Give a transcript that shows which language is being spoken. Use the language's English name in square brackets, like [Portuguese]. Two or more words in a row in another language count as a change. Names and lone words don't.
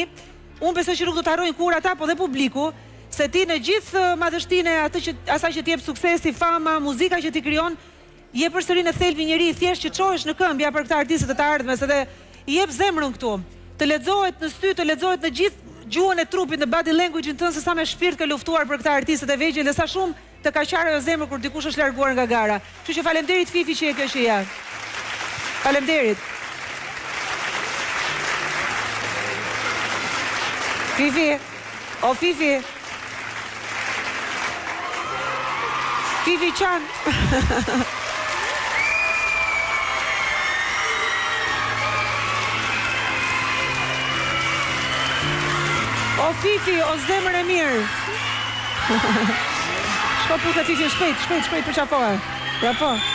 [Albanian] Unë besoj që nuk do të harrojnë kur ata, po dhe publiku, se ti në gjithë madhështinë e asaj që ti jep suksesi, fama, muzika që ti krijon, je përsëri në thelbi njëri thjesht që çohesh në këmbë për këta artistët e të ardhmes, edhe i jep zemrën këtu. Të lexohet në sy, të lexohet në gjithë gjuhën e trupit, në [English] body language- [Albanian] in tënd se sa me shpirt ke luftuar për këta artistët e vegjël dhe sa shumë të ka qarë ajo zemër kur dikush është larguar nga gara. Kështu që faleminderit Fifi që je kjo që je. Faleminderit. Fifi, o Fifi. Fifi Qan. O Fifi, o zemër e mirë. Shko pusë Fifi, shpejt për qafohe. Ja po.